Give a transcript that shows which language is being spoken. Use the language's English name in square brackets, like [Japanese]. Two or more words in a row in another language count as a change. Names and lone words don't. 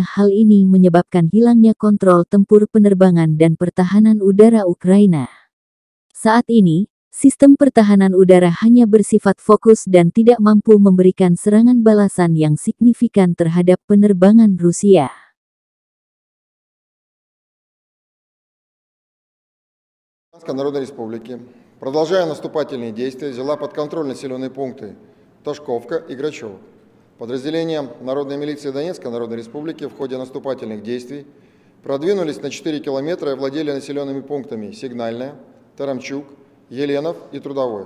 [Indonesian] Hal ini menyebabkan hilangnya kontrol tempur penerbangan dan pertahanan udara Ukraina. Saat ini, sistem pertahanan udara hanya bersifat fokus dan tidak mampu memberikan serangan balasan yang signifikan terhadap penerbangan Rusia. [Russian] Народной Республики, продолжая наступательные действия, взяла под контроль населенные пункты Тошковка и Грачево. Подразделения Народной милиции Донецкой Народной Республики в ходе наступательных действий продвинулись на 4 километра и владели населенными пунктами Сигнальная, Тарамчук, Еленов и Трудовое.